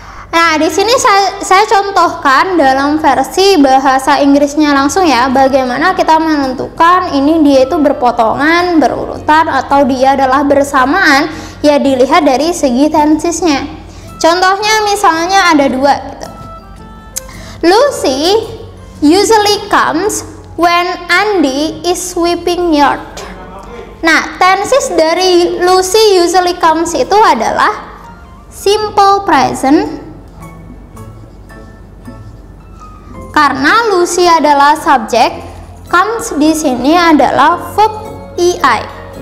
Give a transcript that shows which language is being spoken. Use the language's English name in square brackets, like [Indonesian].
[Indonesian] Nah, di sini saya contohkan dalam versi bahasa Inggrisnya langsung ya, bagaimana kita menentukan ini dia itu berpotongan, berurutan, atau dia adalah bersamaan, ya dilihat dari segi tensesnya. Contohnya misalnya ada dua gitu. [English] Lucy usually comes when Andy is sweeping yard. [Indonesian] Nah, tenses dari [English] Lucy usually comes [Indonesian] itu adalah simple present, karena Lucy adalah subjek, comes di sini adalah verb EI.